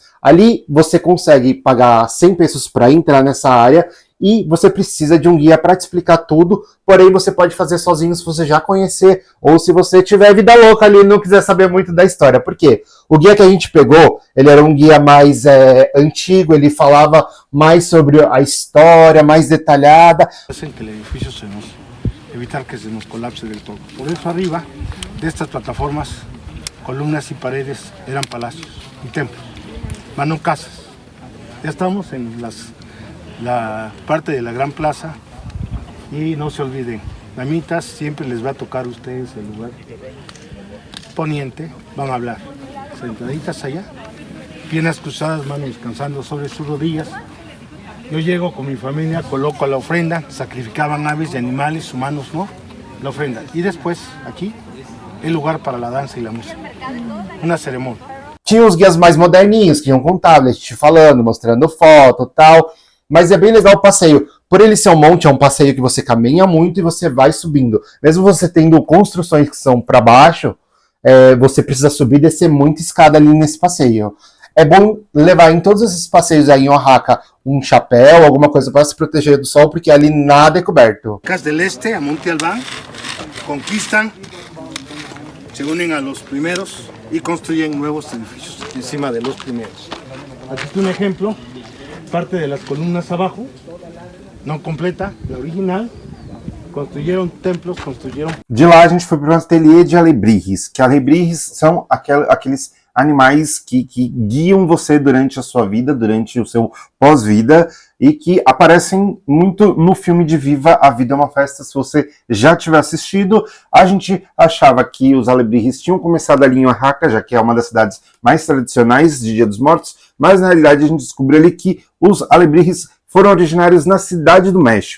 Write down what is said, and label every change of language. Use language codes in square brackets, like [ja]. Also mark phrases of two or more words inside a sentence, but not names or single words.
[pt] Ali você consegue pagar 100 pesos para entrar nessa área e você precisa de um guia para te explicar tudo, porém você pode fazer sozinho se você já conhecer ou se você tiver vida louca ali e não quiser saber muito da história. Por quê? O guia que a gente pegou, ele era um guia mais antigo, ele falava mais sobre a história, mais detalhada. [es] Hacen que el edificio evitar que se nos colapse del todo. Por eso arriba de estas plataformas, columnas y paredes eran palacios y templos, mas no casas. Ya estamos en la parte de la gran plaza y no se olviden, damitas, siempre les va a tocar a ustedes el lugar poniente, van a hablar, sentaditas allá, piernas cruzadas, manos descansando sobre sus rodillas. Yo llego con mi familia, coloco la ofrenda, sacrificaban aves y animales, humanos no, la ofrenda. Y después, aquí, el lugar para la dança e la música. [pt] Uma cerimônia. Tinha os guias mais moderninhos, que iam com tablet, te falando, mostrando foto e tal. Mas é bem legal o passeio. Por ele ser um monte, é um passeio que você caminha muito e você vai subindo. Mesmo você tendo construções que são para baixo, você precisa subir e descer muita escada ali nesse passeio. É bom levar em todos esses passeios aí em Oaxaca um chapéu, alguma coisa para se proteger do sol, porque ali nada é coberto. [es] Cas del Este a Monte Albán conquistan, se unen a los primeros y construyen nuevos edificios encima de los primeros. Aquí está un ejemplo, parte de las columnas abajo, no completa, la original, construyeron templos, construyeron... [pt] De lá a gente foi para o ateliê de alebrijes, que alebrijes são aqueles animais que guiam você durante a sua vida, durante o seu pós-vida, e que aparecem muito no filme de Viva a Vida é uma Festa. Se você já tiver assistido, a gente achava que os alebrijes tinham começado ali em Oaxaca, já que é uma das cidades mais tradicionais de Dia dos Mortos, mas na realidade a gente descobriu ali que os alebrijes foram originários na Cidade do México.